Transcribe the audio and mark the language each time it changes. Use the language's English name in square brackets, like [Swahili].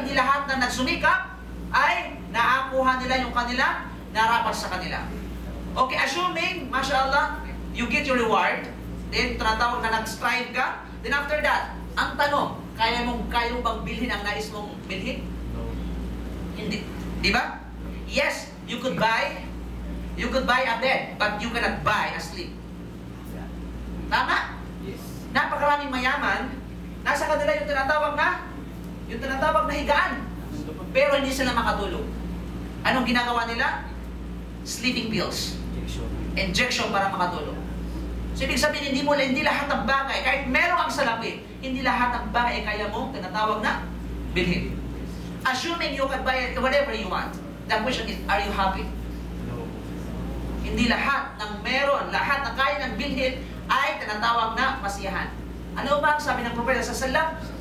[Filipino] Hindi lahat na nagsumikap ay naakuha nila yung kanila narapat sa kanila. [English] Okay, assuming, mashallah, you get your reward, then [Filipino] tinatawag na nag-strive ka, [English] then after that, [Filipino] ang tanong, kaya mo bang bilhin ang nais mong bilhin? Hindi. Di ba? [English] Yes, you could buy a bed, but you cannot buy a sleep. [Filipino] Tama? [English] Yes. [Filipino] Napakaraming mayaman, nasa kanila yung tinatawag na higaan. Pero hindi sila makatulog. Anong ginagawa nila? [English] Sleeping pills. [Filipino] Injection para makatulog. So, ibig sabihin, hindi lahat ng bagay, kahit meron ang salapi, hindi lahat ng bagay kaya mong tinatawag na bilhin. [English] Assuming you can buy whatever you want, the question is, are you happy? No. [Filipino] Hindi lahat ng meron, lahat ng kaya ng bilhin ay tinatawag na masiyahan. Ano ba ang sabi ng Propeta sa Sallam?